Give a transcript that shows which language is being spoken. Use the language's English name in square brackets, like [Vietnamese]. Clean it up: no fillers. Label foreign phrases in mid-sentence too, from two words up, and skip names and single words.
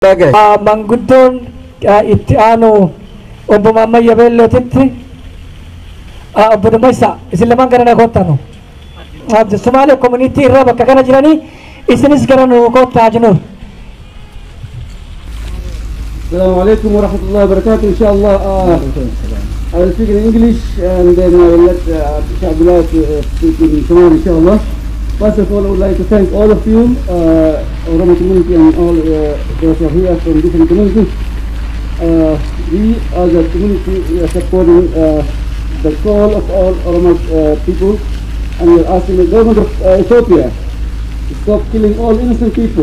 [Oromo] Mangguddoon itti aanu obbo Mammayya Beellootitti obbo Dumaysa isin lamaan gara na koottanu Somaalee community irraa bakka kana jiranii isinis gara nu koottaa jinuun. [Arabic] السلام عليكم ورحمة الله وبركاته. [English] Inshallah, I will speak in English and then I will let Abdullah speak in Somali, inshallah. First of all, I would like to thank all of you, Oromo community and all those who are here from different communities. We as a community we are supporting the call of all Oromo people, and we are asking the government of Ethiopia to stop killing all innocent people.